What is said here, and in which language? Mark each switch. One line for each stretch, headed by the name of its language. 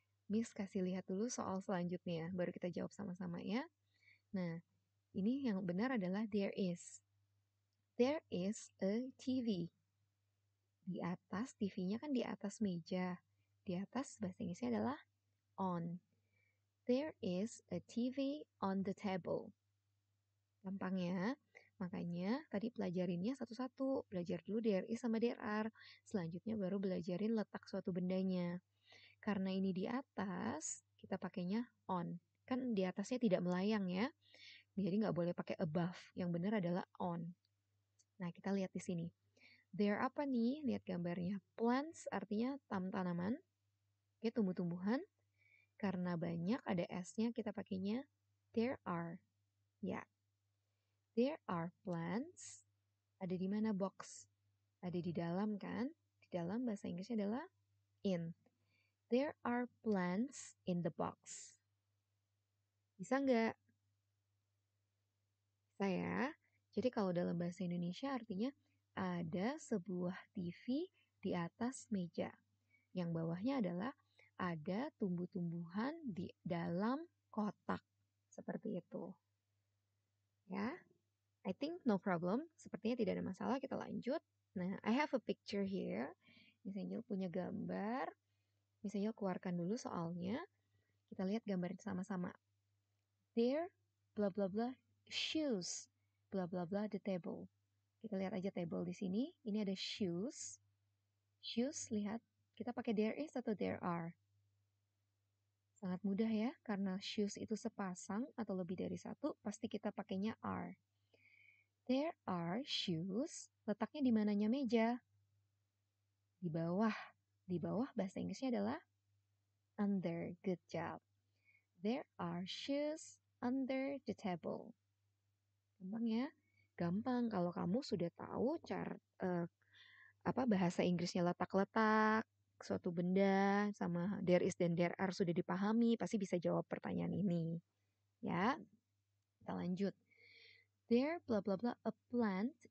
Indonesian: Miss kasih lihat dulu soal selanjutnya, baru kita jawab sama-sama ya. Nah, ini yang benar adalah there is.
English: There is a TV.
Indonesian: Di atas, TV-nya kan di atas meja. Di atas bahasa Inggrisnya adalah on.
English: There is a TV on the table.
Indonesian: Gampang ya. Makanya tadi pelajarinnya satu-satu. Belajar dulu there is sama there are. Selanjutnya baru belajarin letak suatu bendanya. Karena ini di atas, kita pakainya on. Kan di atasnya tidak melayang ya. Jadi nggak boleh pakai above. Yang benar adalah on. Nah, kita lihat di sini. There apa nih? Lihat gambarnya. Plants artinya tanaman. Oke, tumbuh-tumbuhan. Karena banyak ada S-nya, kita pakainya there are. Ya.
English: There are plants.
Indonesian: Ada di mana box? Ada di dalam kan? Di dalam bahasa Inggrisnya adalah in.
English: There are plants in the box.
Indonesian: Bisa nggak? Bisa ya. Jadi kalau dalam bahasa Indonesia artinya ada sebuah TV di atas meja. Yang bawahnya adalah ada tumbuh-tumbuhan di dalam kotak. Seperti itu. Ya,
English: I think no problem.
Indonesian: Sepertinya tidak ada masalah, kita lanjut.
English: Nah, I have a picture here.
Indonesian: Miss Angel punya gambar. Miss Angel keluarkan dulu soalnya. Kita lihat gambar sama-sama. There, blah blah blah, shoes, blah blah blah, the table. Kita lihat aja table di sini. Ini ada shoes. Shoes, lihat. Kita pakai there is atau there are? Sangat mudah ya, karena shoes itu sepasang atau lebih dari satu, pasti kita pakainya are.
English: There are shoes.
Indonesian: Letaknya di mananya meja? Di bawah. Di bawah bahasa Inggrisnya adalah under.
English: Good job. There are shoes under the table.
Indonesian: Gampang ya? Gampang kalau kamu sudah tahu cara bahasa Inggrisnya letak-letak, suatu benda sama there is dan there are sudah dipahami, pasti bisa jawab pertanyaan ini. Ya. Kita lanjut. There blah blah blah a plant.